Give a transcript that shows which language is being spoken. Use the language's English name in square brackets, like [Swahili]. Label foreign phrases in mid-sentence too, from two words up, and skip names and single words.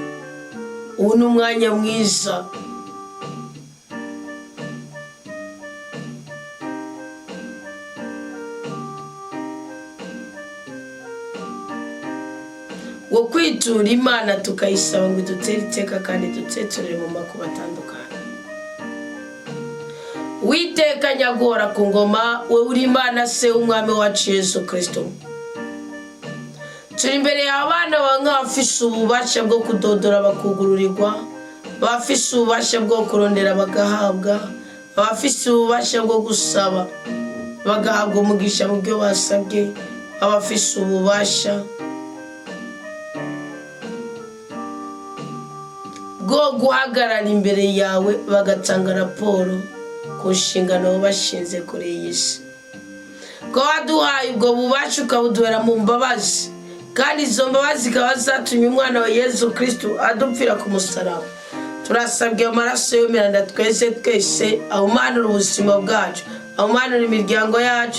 [Rundi] Uno mwanya mwiza wo kwitura Imana tukayisaba ngo dutere iteka kandi duteturire mu makuba atandukanye. Witeka nyagora ku ngoma, we uri Imana se umwami wacu Yesu Kristo. Turi imbere y'abana bafise ububasha bwo kudodora bakugururirwa, bafise ububasha bwo kurondera bagahabwa, bafise ububasha bwo gusaba bagahabwa umugisha mu byo basabye, abafise ububasha bwo guhagarara imbere yawe bagatanga raporo ku nshingano bashinze kuri iyi si. Ko waduhaye ubwo bubasha ukabuduhera mu mbabazi, kandi izo mbabazi zikaba zatumye umwana wa Yesu Kristo adupfira ku musaraba. Turasabye amaraso y'umiranda twese ahumanura ubuzima bwacu, ahumanura imiryango yacu.